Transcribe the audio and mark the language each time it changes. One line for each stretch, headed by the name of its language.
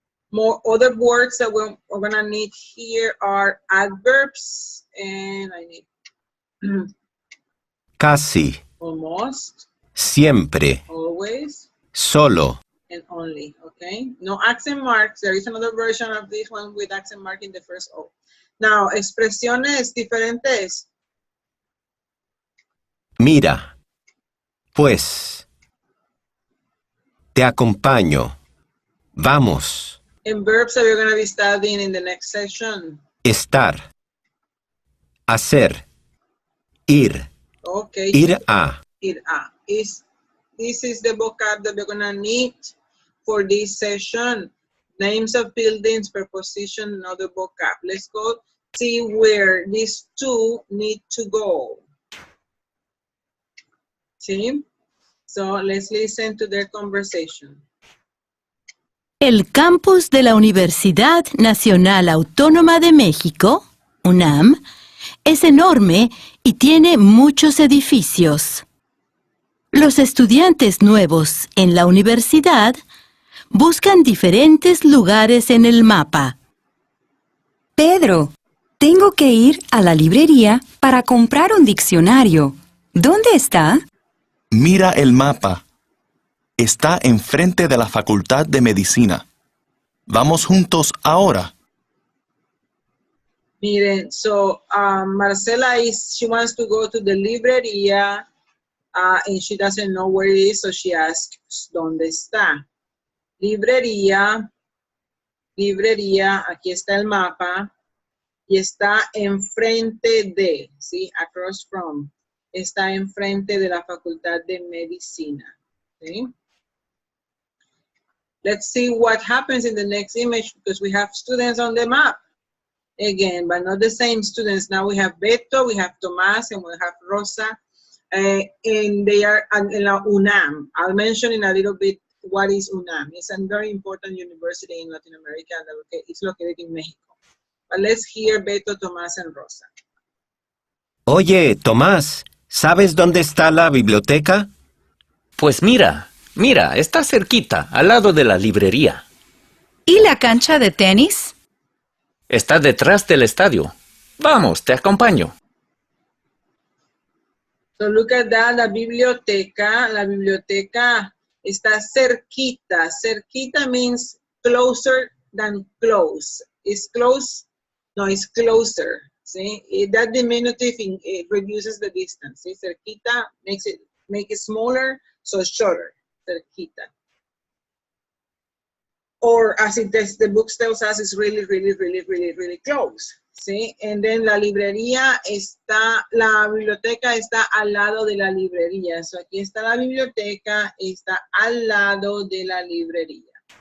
English: More other words that we're gonna need here are adverbs, and I need
Spanish: Casi,
English: almost,
Spanish: siempre,
English: always,
Spanish: solo,
English: and only, okay? No accent marks. There is another version of this one with accent mark in the first O. Now,
Spanish: expresiones diferentes. mira, pues, te acompaño, vamos,
English: And verbs that we're gonna be studying in the next session.
Spanish: estar, hacer, ir,
English: Okay.
Spanish: ir a, Ir a.
English: This is the vocab that we're gonna need for this session. Names of buildings, preposition, and other vocab. Let's go see where these two need to go. See? So let's listen to their conversation.
Spanish: El campus de la Universidad Nacional Autónoma de México, UNAM, es enorme y tiene muchos edificios. Los estudiantes nuevos en la universidad buscan diferentes lugares en el mapa. Pedro, tengo que ir a la librería para comprar un diccionario. ¿Dónde está? Mira el mapa. Está enfrente de la Facultad de Medicina. ¿Vamos juntos ahora? Miren,
English: so Marcela she wants to go to the librería and she doesn't know where it is, so she asks,
Spanish: ¿dónde está? Librería, aquí está el mapa, y está enfrente de, ¿sí?
English: Across from,
Spanish: está enfrente de la Facultad de Medicina, ¿sí?
English: Let's see what happens in the next image, because we have students on the map. Again, but not the same students. Now we have Beto, we have Tomás, and we have Rosa, and they are in la UNAM. I'll mention in a little bit what is UNAM. It's a very important university in Latin America that it's located in Mexico. But let's hear Beto, Tomás, and Rosa.
Spanish: Oye, Tomás, ¿sabes dónde está la biblioteca? Pues mira, está cerquita, al lado de la librería. ¿Y la cancha de tenis? Está detrás del estadio. Vamos, te acompaño.
English: So look at that,
Spanish: la biblioteca está cerquita.
English: Cerquita means closer than close. Is close? No, it's closer. See, that diminutive it reduces the distance. See, cerquita make it smaller, so shorter. Cerquita. Or as the book tells us, it's really, really, really, really, really close.
Spanish: ¿Sí?
English: And then
Spanish: la biblioteca está al lado de la librería. So aquí está la biblioteca, está al lado de la librería.